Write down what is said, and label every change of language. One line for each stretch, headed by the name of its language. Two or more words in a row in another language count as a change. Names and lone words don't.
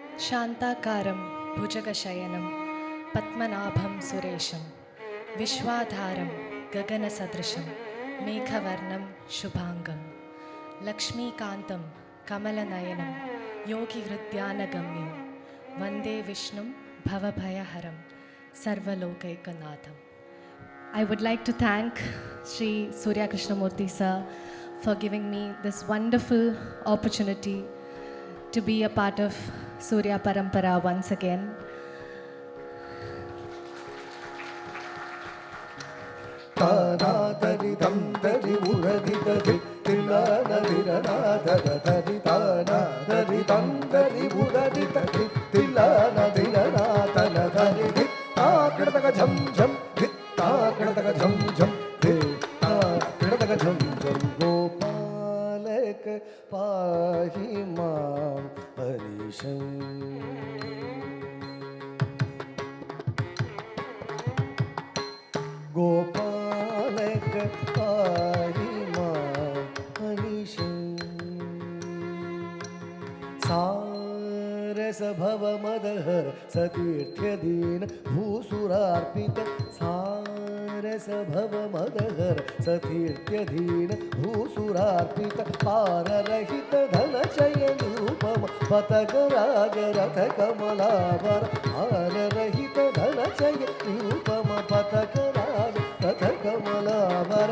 Sanskrit: शान्ताकारं भुजगशयनं पद्मनाभं सुरेशं विश्वाधारं गगनसदृशं मेघवर्णं शुभाङ्गं लक्ष्मीकान्तं कमलनयनं योगिहृद्यानगम्यं वन्दे विष्णुं भवभयहरं सर्वलोकैकनाथम्.
English: I would like to thank Sri Surya Krishnamurthy sir for giving me this wonderful opportunity to be a part of Surya Parampara once again. தானாதரி தந்தரி உரதி தரி தில்லானதிரநாதர தரி தானாதரி தந்தரி உரதி தரி தில்லானதிரநாதன தரி தித்தா கிடதக ஜம் ஜம் தித்தா கிடதக ஜம் ஜம் தித்தா கிடதக ஜம் ஜம்
Sanskrit: गोपालक पाहि मां हरिषम् गोपालक पाहि मां अनिशं सारस भव मदहर सतीर्थ्यदीन भूसुरार्पित सारस भव मदहर सतीर्थ्यदीन भूसुरार्पित पाररहित धनचय निरूपम पतगराग रथ कमलावर पाररहित धनचय निरूपम पतगराग रथ कमलावर